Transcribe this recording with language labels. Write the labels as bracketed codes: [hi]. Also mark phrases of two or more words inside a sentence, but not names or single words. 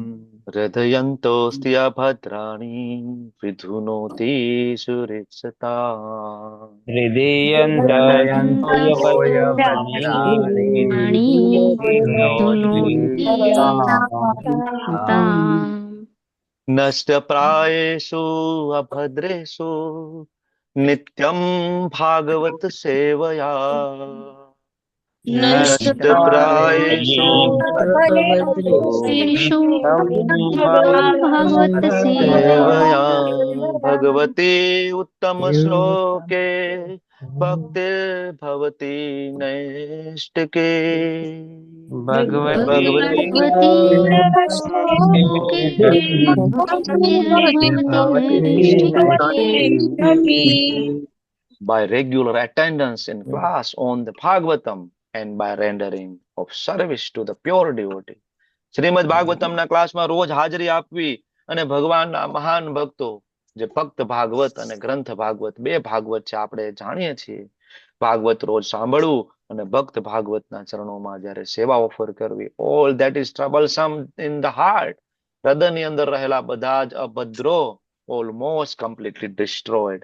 [sa] हृदयन्तोऽस्ति अभद्राणि विधुनोति सुरेक्षता हृदयन्तो यभद्राणि प्राणी विनोति धुनोति ताम्। ताम्। नष्टप्रायेषु अभद्रेषु નિત્યમ ભાગવત સેવયા નષ્ટ નષ્ટપ્રાયેષુ ભવદ્વેષેષુ ભાગવત સેવયા સેવયા ભગવતી ઉત્તમ શ્લોકે ભક્તિર્ભવતી નૈષ્ટિકે ભગવતી ભગવતી શ્લોકે ભક્તિર્ભવતી નૈષ્ટિકે. [en] by regular attendance in class on the Bhagavatam and by rendering of service to the pure devotee. [gu] શ્રીમદ ભાગવતમના ક્લાસમાં રોજ હાજરી આપવી અને ભગવાનના મહાન ભક્તો જે ભક્ત ભાગવત અને ગ્રંથ ભાગવત બે ભાગવત છે આપણે જાણીએ છીએ. ભાગવત રોજ સાંભળવું અને ભક્ત ભાગવતના ચરણોમાં જ્યારે સેવા ઓફર કરવી. [en] all that is troublesome in the heart, [gu] હૃદયની અંદર રહેલા બધા જ અભદ્રો [en] almost completely destroyed.